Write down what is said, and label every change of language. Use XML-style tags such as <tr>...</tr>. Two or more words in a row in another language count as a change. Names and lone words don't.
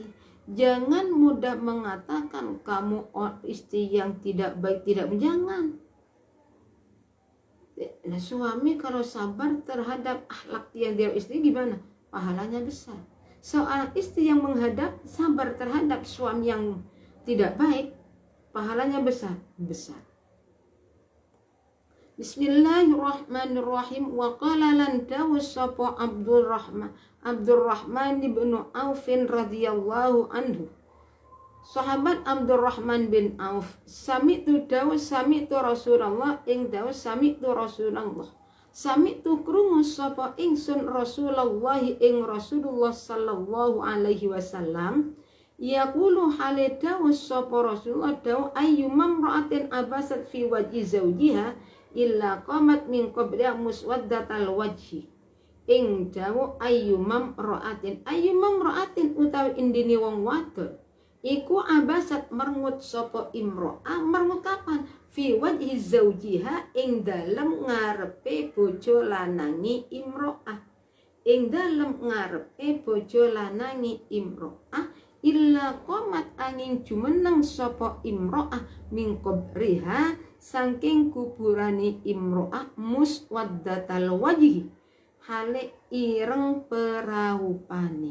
<id>Jangan mudah mengatakan kamu istri yang tidak baik, tidak, jangan. Nah, suami kalau sabar terhadap akhlak yang dia istri gimana? Pahalanya besar. Seorang istri yang menghadap sabar terhadap suami yang tidak baik, pahalanya besar.</id> <ar>بسم الله الرحمن الرحيم. وقال lan tawassafa Abdurrahman bin Auf رضي الله عنه.</ar> <jv>Sahabat Abdurrahman bin Auf, sami'tu Rasulullah ing dawuh sami'tu Rasulullah.</jv> <ar>Sami'tu</ar> <jv>krungu sapa ingsun</jv> <ar>Rasulullah ing Rasulullah صلى الله عليه وسلم yaqulu</ar> <jv>hale dawuh sapa</jv> <ar>Rasulullah dawuh أيما امرأة عبست في وجه زوجها إلا قامت من قبلها مسودة الوجه.</ar> <jv>Ing dawuh</jv> <ar>أيما امرأة</ar> <jv>utawi indine wong wadon iku abasat merengut sapa imro'ah, merengut kapan?</jv> <ar>في وجه زوجها,</ar> <jv>ing dalem ngarepe bojo lanangi imro'ah, ing dalem ngarepe bojo lanangi imro'ah</jv> <ar>إلا قامت</ar> <jv>angin jumeneng sapa imro'ah</jv> <ar>من قبرها</ar> <jv>saking kuburane imro'ah</jv> <ar>مسودة الوجه,</ar> <jv>hale ireng peraupane.</jv>